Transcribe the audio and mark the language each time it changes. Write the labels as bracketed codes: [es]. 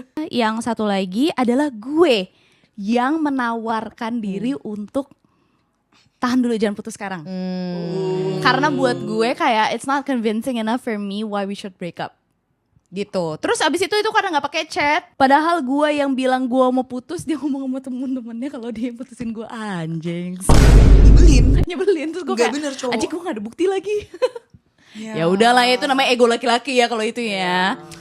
[id] Yang satu lagi adalah gue yang menawarkan diri untuk tahan dulu jangan putus sekarang. Karena buat gue kayak [en] it's not convincing enough for me why we should break up. [id] Gitu. Terus abis itu karena nggak pakai chat. Padahal gue yang bilang gue mau putus, dia ngomong sama temen-temennya kalau dia yang putusin gue, anjing. Nyebelin. Terus gue kayak, anjing gue nggak ada bukti lagi. Ya udahlah, itu namanya ego laki-laki ya kalau itu ya.